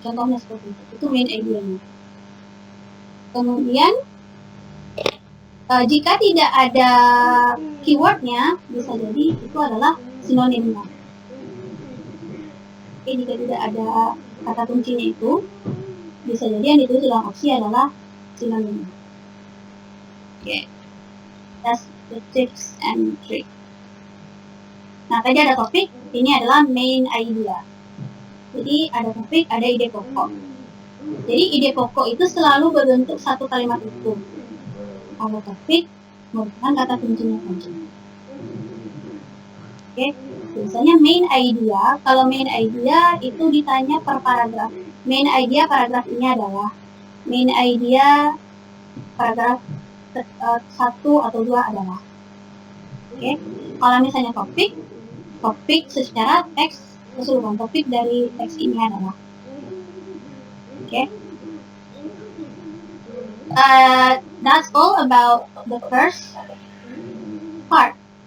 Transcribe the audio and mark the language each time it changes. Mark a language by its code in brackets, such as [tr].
[id] Contohnya seperti itu main idea-nya. Kemudian jika tidak ada keywordnya, bisa jadi itu adalah sinonimnya. Oke, jika tidak ada kata kuncinya itu, bisa jadi yang ditulis dalam opsi adalah sinonimnya. [en] Oke, that's the tips and trick. [id] Nah, tadi ada topik, ini adalah main idea. Jadi ada topik, ada ide pokok. Jadi ide pokok itu selalu berbentuk satu kalimat utuh. Kalau topik merupakan kata kuncinya saja. Oke, biasanya main idea. Kalau main idea itu ditanya per paragraf. Main idea paragraf ini adalah main idea paragraf 1 atau 2 adalah. Oke, kalau misalnya topik secara teks keseluruhan topik dari teks ini adalah. Oke. [en] That's all about the first part.